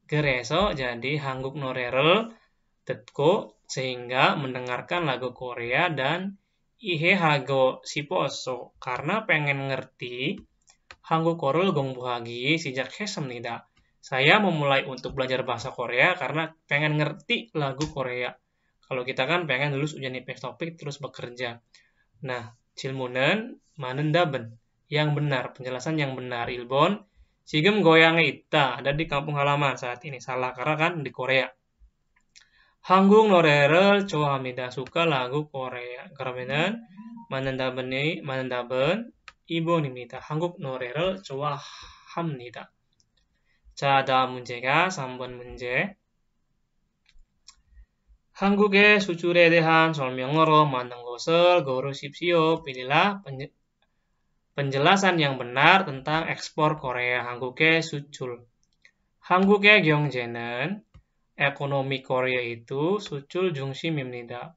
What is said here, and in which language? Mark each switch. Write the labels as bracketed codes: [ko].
[ko] 그래서 jadi 한국 노래를 듣고 [id] sehingga mendengarkan lagu Korea dan [ko] 이해하고 싶었어. [id] karena pengen ngerti [ko] 한국어를 공부하기 시작했습니다. [id] Saya memulai untuk belajar bahasa Korea karena pengen ngerti lagu Korea. Kalau kita kan pengen lulus ujian IPS topik terus bekerja. Nah, [ko] 질문은 많은 답은 [id] yang benar, penjelasan yang benar. 1번, [ko] 지금 고향에 있다. [id] Ada di kampung halaman saat ini. Salah karena kan di Korea. [ko] 한국 노래를 좋아합니다. [id] Suka lagu Korea. [ko] 그러면은 맞는 답은 2번입니다. 한국 노래를 좋아합니다. 자, 다음 문제가 3번 문제. 한국의 수출에 대한 설명으로 맞는 것을 고르십시오. [id] pilihlah penjelasan yang benar tentang ekspor Korea. [ko] 한국의 수출. 한국의 경제는 [id] ekonomi Korea itu [ko] 수출 중심입니다.